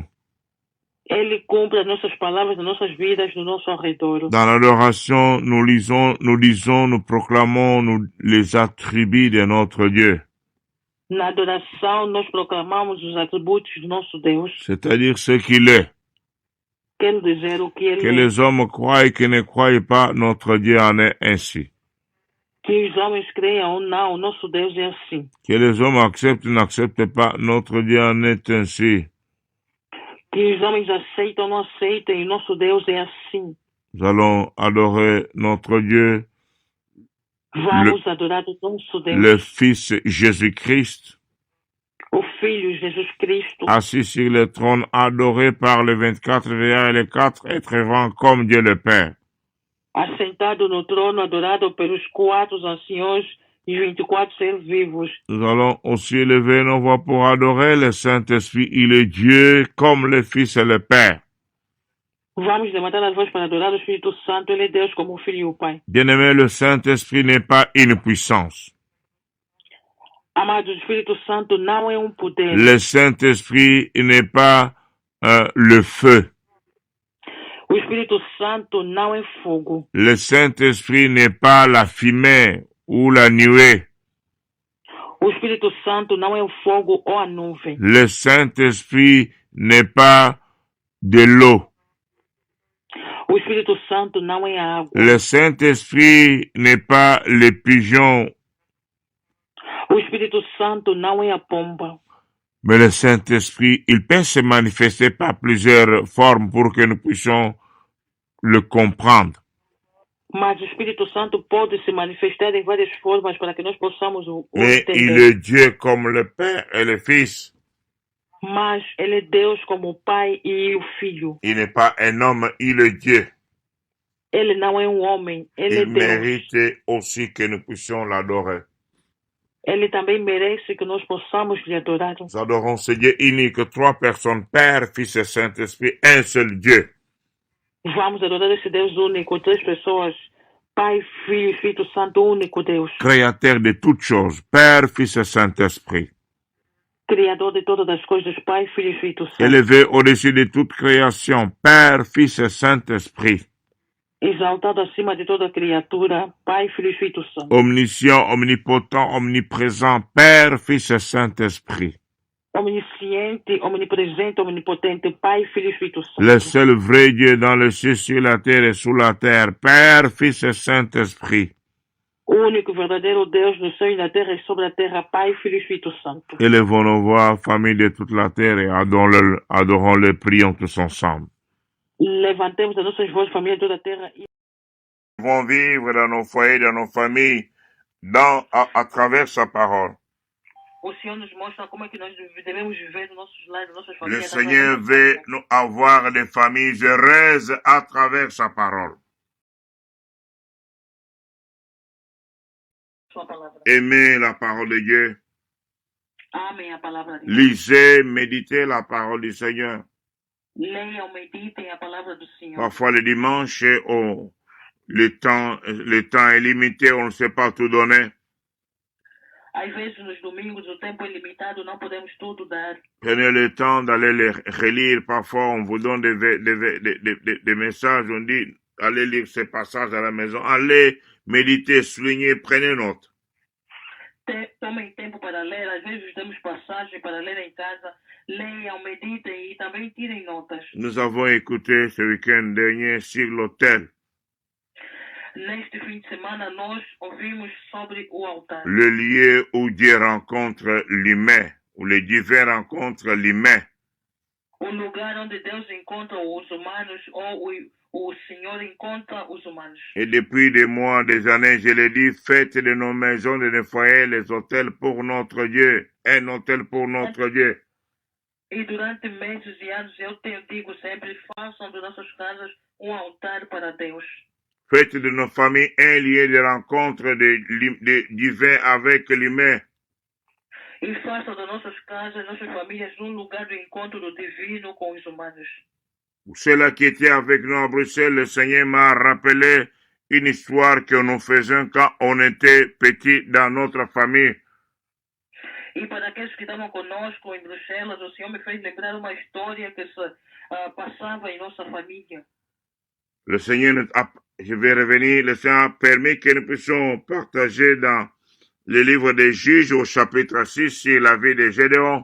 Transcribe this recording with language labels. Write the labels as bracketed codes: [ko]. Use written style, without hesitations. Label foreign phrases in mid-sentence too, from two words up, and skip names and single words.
[pt] Ele cumpre as nossas palavras nas nossas vidas, no nosso redor. [fr] Dans l'adoration, nous disons, nous proclamons les attributs de notre Dieu. [pt] Na adoração, nós proclamamos os atributos do nosso Deus. [fr] C'est-à-dire ce qu'il est. [pt] Quero dizer o que Ele [fr] Que [pt] é. [fr] les hommes croient et qui ne croient pas, notre Dieu en est ainsi. [pt] Que os homens creiam ou não, o nosso Deus é assim. [fr] Que les hommes acceptent ou n'acceptent pas, notre Dieu en est ainsi. [pt] Que os homens aceitam ou não aceitem, o nosso Deus é assim. [fr] Nous allons adorer notre Dieu, [pt] Vamos adorar o nosso Deus. [fr] le Fils Jésus-Christ, [pt] o Filho Jesus Cristo, [fr] assis sur le trône, adoré par les 24 veillants et les 4 êtres vivants comme Dieu le Père. [pt] Assentado no trono, adorado pelos 4 anciões e 24 seres vivos. [fr] Nous allons aussi élever nos voix pour adorer le Saint-Esprit. Il est Dieu comme le Fils et le Père. [pt] Vamos levantar as vozes para adorar o Espírito Santo. Ele é Deus como o Filho e o Pai. [fr] Bien-aimé, le Saint-Esprit n'est pas une puissance. [pt] Amado, o Espírito Santo não é poder. [fr] Le Saint-Esprit n'est pas le feu. [pt] O Espírito Santo não é fogo. [fr] Le Saint-Esprit n'est pas la fumée ou la nuée. [pt] O Espírito Santo não é o fogo ou a nuvem. [fr] Le Saint-Esprit n'est pas de l'eau. [pt] O Espírito Santo não é a água. [fr] Le Saint-Esprit n'est pas les pigeons. [pt] O Espírito Santo não é a pomba. [fr] Mais le Saint-Esprit, il peut se manifester par plusieurs formes pour que nous puissions le comprendre. [pt] Mas o Espírito Santo pode se manifestar em várias formas para que nós possamos o [fr] Mais [pt] entender. [fr] il est Dieu comme le Père et le Fils. [pt] Mas ele é Deus como o Pai e o Filho. [fr] Il n'est pas un homme, il est Dieu. [pt] Ele não é homem, ele é [fr] Il [pt] Deus. [fr] mérite aussi que nous puissions l'adorer. [pt] Ele também merece que nós possamos lhe adorar. [fr] Nous adorons ce Dieu unique, 3 personnes, Père, Fils et Saint-Esprit, un seul Dieu. [pt] Vamos adorar esse Deus único, 3 pessoas, Pai, Filho e Espírito Santo, único Deus. [fr] Créateur de toutes choses, Père, Fils et Saint-Esprit. [pt] Criador de todas as coisas, Pai, Filho e Espírito Santo. [fr] Élevé au-dessus de toute création, Père, Fils et Saint-Esprit. [pt] Exaltado acima de toda criatura, Pai, Filho e Espírito Santo. [fr] Omniscient, omnipotent, omniprésent, Père, Fils et Saint-Esprit. [pt] Omnisciente, omnipresente, omnipotente, Pai, Filho e Espírito Santo. [fr] Le seul vrai Dieu dans le ciel, sur la terre et sous la terre, Père, Fils et Saint-Esprit. [pt] O único verdadeiro Deus no céu e na terra e sobre a terra, Pai, Filho e Espírito Santo. [fr] Élevons nos voix, famille de toute la terre, et adorons-le, prions tous ensemble. [pt] Levantemos as nossas vozes, família de toda a terra. [fr] Nous devons vivre dans nos foyers, dans nos familles, à travers sa parole. [pt] O Senhor nos mostra como é que nós devemos viver nos nossos lares, nas nossas [fr] Le [pt] famílias. [fr] Seigneur veut nous avoir des familles heureuses à travers sa parole. [pt] Sua palavra. [fr] Aimez la parole de Dieu. [pt] Amém a palavra de Deus. [fr] Lisez, méditez la parole du Seigneur. [pt] Leiam, meditem a palavra do Senhor. [fr] Parfois le dimanche, le temps est limité, on ne sait pas tout donner. [pt] Às vezes, nos domingos, o tempo é limitado, não podemos tudo dar. [fr] Prenez le temps d'aller les relire. Parfois, on vous donne des messages, on dit, allez lire ces passages à la maison. Allez méditer, souligner, prenez note. [pt] Tomem tempo para ler. Às vezes, temos passagem para ler em casa. Leiam, meditem e também tirem notas. [fr] Nous avons écouté ce week-end dernier sur l'autel. [pt] Neste fim de semana, nós ouvimos sobre o altar. [fr] Le lieu où Dieu rencontre l'humain, où les divins rencontrent l'humain. [pt] o lugar onde Deus encontra os humanos ou o Senhor encontra os humanos. [fr] Et depuis des mois, des années, je l'ai dit, faites de nos maisons, de nos foyers, les hôtels pour notre Dieu, un hôtel pour notre Dieu. [pt] E durante meses e anos eu digo sempre, façam de nossas casas altar para Deus. [fr] Faites de nos familles un lieu de rencontre divin avec l'humain. [pt] E façam de nossas casas, nossas famílias, lugar de encontro do divino com os humanos. [fr] Ceux-là qui étaient avec nous à Bruxelles, le Seigneur m'a rappelé une histoire que nous faisions quand on était petit dans notre famille. [pt] E para aqueles que estavam conosco em Bruxelas, o Senhor me fez lembrar uma história que se passava em nossa família. [fr] Le Seigneur, je vais revenir, le Seigneur a permis que nous puissions partager dans le livre des Juges au chapitre 6 sur la vie de Gédéon.